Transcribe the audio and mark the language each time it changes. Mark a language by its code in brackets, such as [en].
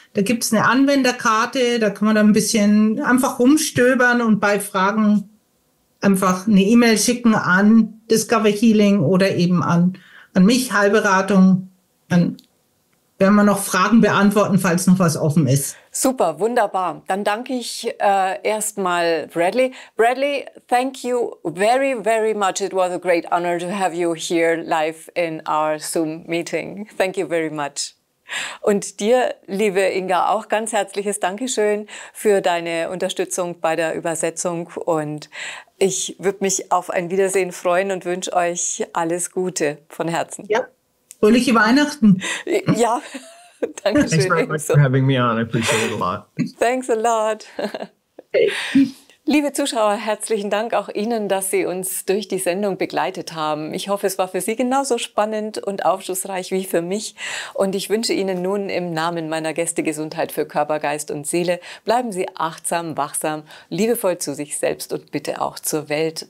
[de] Da gibt es eine Anwenderkarte, da kann man dann ein bisschen einfach rumstöbern und bei Fragen einfach eine E-Mail schicken an Discover Healing oder eben an mich, Heilberatung. Dann werden wir noch Fragen beantworten, falls noch was offen ist. Super, wunderbar. Dann danke ich erstmal Bradley. [en] Bradley, thank you very, very much. It was a great honor to have you here live in our Zoom meeting. Thank you very much. [de] Und dir, liebe Inga, auch ganz herzliches Dankeschön für deine Unterstützung bei der Übersetzung. Und ich würde mich auf ein Wiedersehen freuen und wünsche euch alles Gute von Herzen. Ja, fröhliche Weihnachten. Ja, danke schön. [en] Thanks very much for having me on. I appreciate it a lot. Thanks a lot. Okay. [de] Liebe Zuschauer, herzlichen Dank auch Ihnen, dass Sie uns durch die Sendung begleitet haben. Ich hoffe, es war für Sie genauso spannend und aufschlussreich wie für mich. Und ich wünsche Ihnen nun im Namen meiner Gäste Gesundheit für Körper, Geist und Seele. Bleiben Sie achtsam, wachsam, liebevoll zu sich selbst und bitte auch zur Welt.